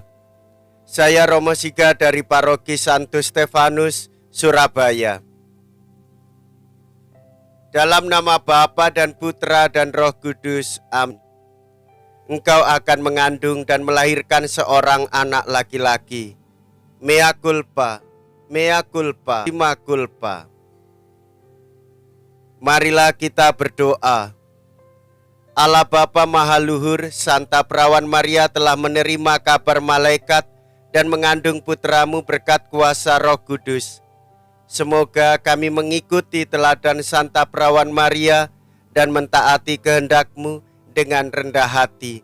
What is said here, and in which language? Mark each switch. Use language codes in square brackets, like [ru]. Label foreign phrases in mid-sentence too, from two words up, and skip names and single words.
[id] Saya Romo Siga dari Paroki Santo Stefanus, Surabaya. Dalam nama Bapa dan Putra dan Roh Kudus, amin. Engkau akan mengandung dan melahirkan seorang anak laki-laki. [la] Mea culpa, mea culpa, mea culpa. [id] Marilah kita berdoa. Allah Bapa Maha Luhur, Santa Perawan Maria telah menerima kabar malaikat dan mengandung putramu berkat kuasa Roh Kudus. Semoga kami mengikuti teladan Santa Perawan Maria dan mentaati kehendak-Mu dengan rendah hati.